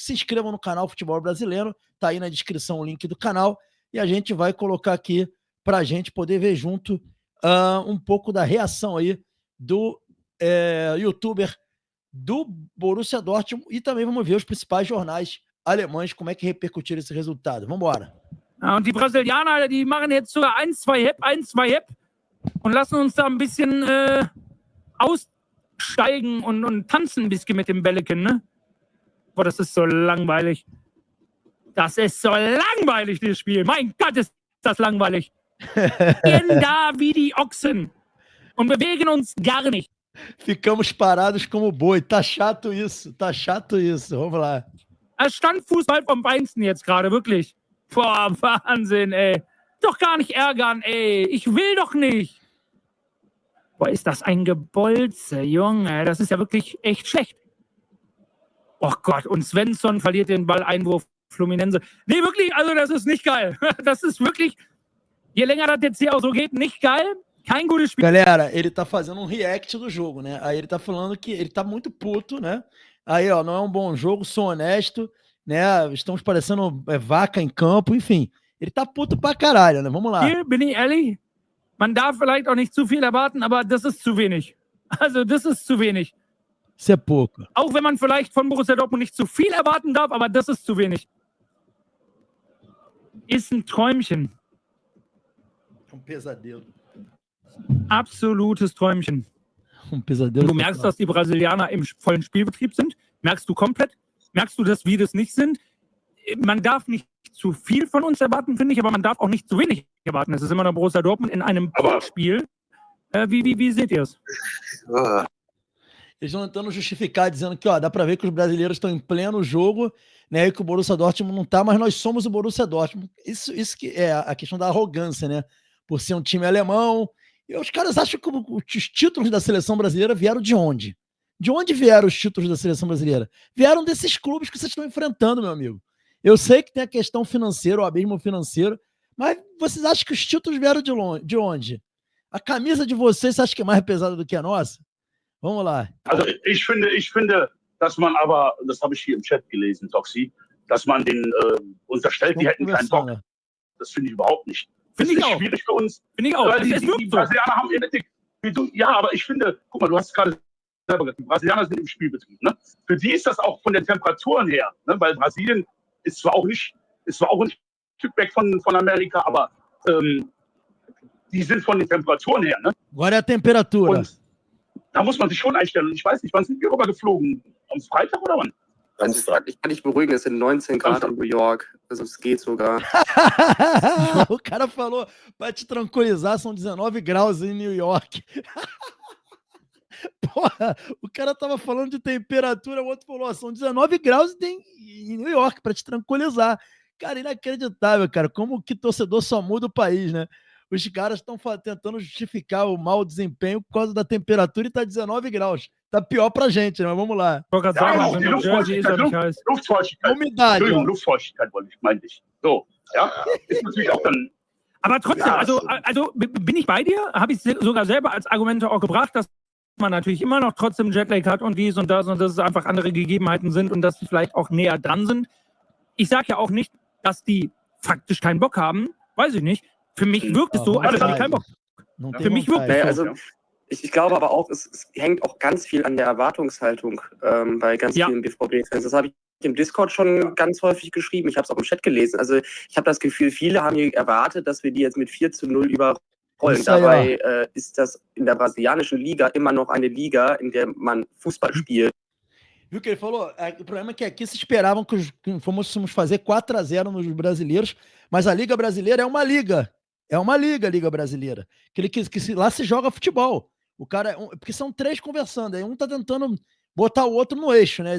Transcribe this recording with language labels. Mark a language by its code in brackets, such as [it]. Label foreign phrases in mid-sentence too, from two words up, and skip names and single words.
[pt] Se inscrevam no canal Futebol Brasileiro, tá aí na descrição o link do canal, e a gente vai colocar aqui para a gente poder ver junto um pouco da reação aí do youtuber do Borussia Dortmund, e também vamos ver os principais jornais alemães, como é que repercutiram esse resultado. Vamos embora. [de] Ja, und die Brasilianer, die machen jetzt sogar 1-2 Hep und lassen uns da ein bisschen aussteigen und tanzen ein bisschen mit dem Bälleken, ne? Boah, das ist so langweilig. Das ist so langweilig, dieses Spiel. Mein Gott, ist das langweilig. Wir gehen da wie die Ochsen und bewegen uns gar nicht. [pt] Ficamos parados como boi. Tá chato isso, tá chato isso. Vamos lá. [de] Standfußball vom Feinsten jetzt gerade, wirklich. Boah, Wahnsinn, ey. Doch gar nicht ärgern, ey. Ich will doch nicht. Boah, ist das ein Gebolze, Junge. Das ist ja wirklich echt schlecht. Oh Gott, und Svensson verliert den Ball-Einwurf Fluminense. Nee, wirklich, also das ist nicht geil. Das ist wirklich, je länger das jetzt hier auch so geht, nicht geil. Kein gutes Spiel. [pt] Galera, ele tá fazendo um react do jogo, né? Aí ele tá falando que ele tá muito puto, né? Aí, ó, não é um bom jogo, sou honesto, né? Estamos parecendo vaca em campo, enfim. Ele tá puto pra caralho, né? Vamos lá. [de] Hier bin ich ehrlich, man darf vielleicht auch nicht zu viel erwarten, aber das ist zu wenig. Also, das ist zu wenig. [pt] Isso é pouco. [de] Auch wenn man vielleicht von Borussia Dortmund nicht zu viel erwarten darf, aber das ist zu wenig. Ist ein Träumchen. [pt] Um pesadelo. [de] Absolutes Träumchen. [pt] Um pesadelo. [de] Du merkst, dass die Brasilianer im vollen Spielbetrieb sind. Merkst du komplett. Merkst du, dass wir das nicht sind. Man darf nicht zu viel von uns erwarten, finde ich, aber man darf auch nicht zu wenig erwarten. Es ist immer noch Borussia Dortmund in einem Spiel. Wie seht ihr es? [pt] Eles estão tentando justificar, dizendo que, ó, dá pra ver que os brasileiros estão em pleno jogo, né, e que o Borussia Dortmund não tá, mas nós somos o Borussia Dortmund. Isso que é a questão da arrogância, né? Por ser um time alemão. E os caras acham que os títulos da seleção brasileira vieram de onde? De onde vieram os títulos da seleção brasileira? Vieram desses clubes que vocês estão enfrentando, meu amigo. Eu sei que tem a questão financeira, o abismo financeiro, mas vocês acham que os títulos vieram de onde? A camisa de vocês, você acha que é mais pesada do que a nossa? Vamos lá. [de] Also ich finde, dass man aber, das habe ich hier im Chat gelesen, Toxi, dass man den unterstellt, die hätten keinen Bock. Das finde ich überhaupt nicht. Finde ich auch. Schwierig für uns. Finde ich auch. Weil die Brasilianer haben Enetik. Ja, aber ich finde, guck mal, du hast gerade die Brasilianer sind im Spielbetrieb. Ne? Für die ist das auch von den Temperaturen her, ne? Weil Brasilien ist zwar auch ein Stück weg von Amerika, aber die sind von den Temperaturen her. Ne? [pt] Agora é a temperatura. [de] Und da muss man sich schon einstellen. Und ich weiß nicht, wann sind wir rüber geflogen? Am Freitag oder wann? Also ich kann dich beruhigen, es sind 19 Grad in New York. Also es geht sogar. [pt] O cara falou, pra te tranquilizar, são 19 graus em New York. Porra, o cara tava falando de temperatura, o outro falou, são 19 graus em New York, pra te tranquilizar. Cara, inacreditável, cara, como que torcedor só muda o país, né? Os caras estão tentando justificar o mau desempenho por causa da temperatura e tá 19 graus. Tá pior pra gente, né? Mas vamos lá. [de] Ich wollte gerade sagen, wenn du Jersey ist, er nicht heiß. Luftfeuchtigkeit. [pt] Umidade. [de] Entschuldigung, [pt] Ó. [de] Luftfeuchtigkeit wollte ich, meinte ich. So, ja, ist natürlich auch dann. Aber trotzdem, Ja, also bin ich bei dir? Habe ich sogar selber als Argumente auch gebracht, dass man natürlich immer noch trotzdem Jetlag hat und dies und dass es einfach andere Gegebenheiten sind und dass die vielleicht auch näher dran sind. Ich sage ja auch nicht, dass die faktisch keinen Bock haben. Weiß ich nicht. Für mich wirkt es so, als hätten die keinen Bock. [pt] Não tem [de] Für mich wirkt [pt] vontade. [de] es so. Naja, also ich glaube aber auch, es hängt auch ganz viel an der Erwartungshaltung bei ganz vielen BVB-Fans. Das habe ich im Discord schon ganz häufig geschrieben. Ich habe es auch im Chat gelesen. Also ich habe das Gefühl, viele haben hier erwartet, dass wir die jetzt mit 4-0 überrollen. Dabei ist das in der brasilianischen Liga immer noch eine Liga, in der man Fußball spielt. [pt] Viu o que ele falou? O problema é que aqui se esperavam que fôssemos fazer 4-0 nos brasileiros, mas a Liga Brasileira é uma liga. É uma liga, a Liga Brasileira. Lá se joga futebol. O cara, porque são três conversando, aí um tá tentando botar o outro no eixo, né?